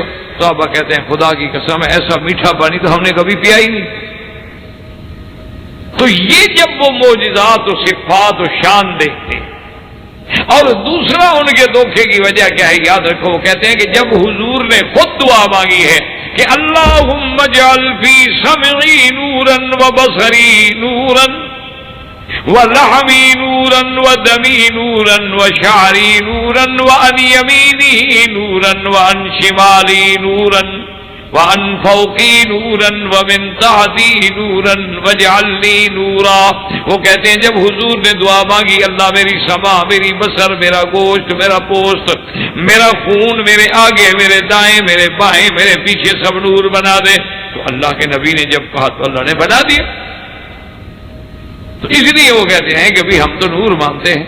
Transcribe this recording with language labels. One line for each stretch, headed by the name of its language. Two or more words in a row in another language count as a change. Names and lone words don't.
Urdu: صحابہ کہتے ہیں خدا کی قسم ہے ایسا میٹھا پانی تو ہم نے کبھی پیا ہی نہیں۔ تو یہ جب وہ معجزات و صفات و شان دیکھتے، اور دوسرا ان کے دھوکے کی وجہ کیا ہے یاد رکھو، وہ کہتے ہیں کہ جب حضور نے خود دعا مانگی ہے کہ
Arabic: اللہم اجعل فی سمعی نورا و بصری نورا و لحمی نورا و دمی نورا و شعری نورا و ان یمینی نورا و ان شمالی نورا وَأَن فَوْقِي نُورًا وَمِن تَحْتِي نُورًا وَاجْعَلْنِي نُورًا۔
Urdu: وہ کہتے ہیں جب حضور نے دعا مانگی اللہ میری سما، میری بصر، میرا گوشت، میرا پوست، میرا خون، میرے آگے، میرے دائیں، میرے بائیں، میرے پیچھے سب نور بنا دے، تو اللہ کے نبی نے جب کہا تو اللہ نے بنا دیا۔ تو اس لیے وہ کہتے ہیں کہ بھی ہم تو نور مانتے ہیں۔